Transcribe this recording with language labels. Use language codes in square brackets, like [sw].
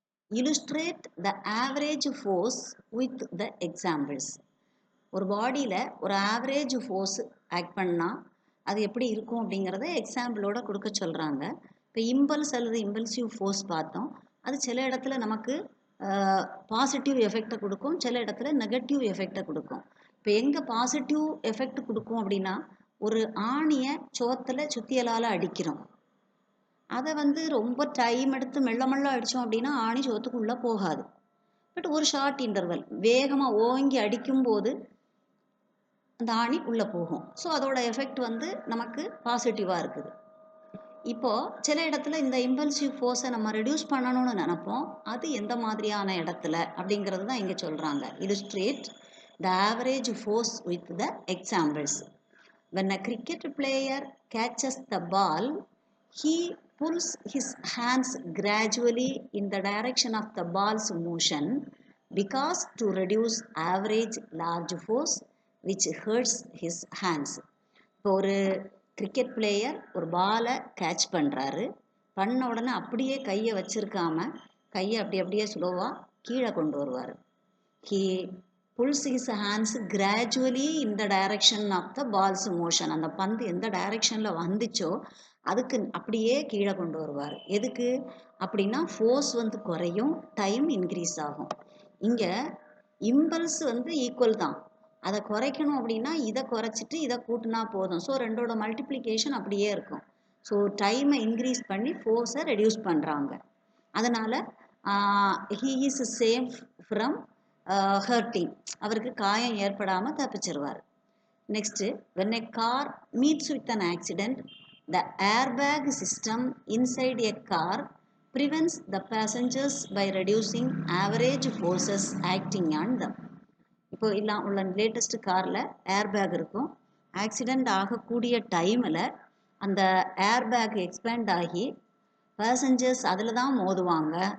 [en] illustrate the average force with the examples. [ta] ஒரு பாடியில் ஒரு ஆவரேஜ் ஃபோர்ஸ் ஆக்ட் பண்ணால் அது எப்படி இருக்கும் அப்படிங்கிறத எக்ஸாம்பிளோட கொடுக்க சொல்கிறாங்க. இப்போ இம்பல்ஸ் அல்லது இம்பல்சிவ் ஃபோர்ஸ் பார்த்தோம். அது சில இடத்துல நமக்கு பாசிட்டிவ் எஃபெக்டை கொடுக்கும், சில இடத்துல நெகட்டிவ் எஃபெக்டை கொடுக்கும். இப்போ எங்கே பாசிட்டிவ் எஃபெக்ட் கொடுக்கும் அப்படின்னா, ஒரு ஆணியை சோத்தில் சுத்தியலால் அடிக்கிறோம். அதை ரொம்ப டைம் எடுத்து மெல்ல மெல்ல அடித்தோம் அப்படின்னா ஆணி சோத்துக்குள்ளே போகாது. பட் ஒரு ஷார்ட் இன்டர்வல் வேகமாக ஓங்கி அடிக்கும்போது அந்த ஆணி உள்ளே போகும். ஸோ அதோட எஃபெக்ட் நமக்கு பாசிட்டிவாக இருக்குது. இப்போது சில இடத்துல இந்த இம்பல்சிவ் ஃபோர்ஸை நம்ம ரெடியூஸ் பண்ணணும்னு நினைப்போம். அது எந்த மாதிரியான இடத்துல அப்படிங்கிறது தான் இங்கே சொல்கிறாங்க. [en] Illustrate the average force with the examples. When a cricket player catches the ball, he pulls his hands gradually in the direction of the ball's motion because to reduce average large force which hurts his hands. [ta] இப்போ ஒரு cricket player ஒரு பாலை catch பண்ணுறாரு. பண்ண உடனே அப்படியே கையை வச்சிருக்காம கையை அப்படியே ஸ்லோவாக கீழே கொண்டு வருவார். [en] He pulls his hands gradually in the direction of the ball's motion. [ta] அந்த பந்து எந்த டைரக்ஷனில் வந்துச்சோ அதுக்கு அப்படியே கீழே கொண்டு வருவார். எதுக்கு அப்படின்னா ஃபோர்ஸ் குறையும், டைம் இன்க்ரீஸ் ஆகும். இங்கே இம்பல்ஸ் ஈக்குவல் தான். அதை குறைக்கணும் அப்படின்னா இதை குறைச்சிட்டு இதை கூட்டினா போதும். ஸோ ரெண்டோட மல்டிப்ளிகேஷன் அப்படியே இருக்கும். ஸோ டைமை இன்க்ரீஸ் பண்ணி ஃபோர்ஸை ரெடியூஸ் பண்ணுறாங்க. அதனால் [en] he is safe from hurting. [ta] அவருக்கு காயம் ஏற்படாமல் தப்பிச்சிருவார். [en] Next, when a car meets with an accident, the airbag system inside a car prevents the passengers by reducing average forces acting on them. [ta] இப்போ உள்ள latest காரில் airbag இருக்கும். Accident ஆகக்கூடிய டைமில் அந்த ஏர்பேக் எக்ஸ்பேண்ட் ஆகி பேசஞ்சர்ஸ் அதில் தான் மோதுவாங்க.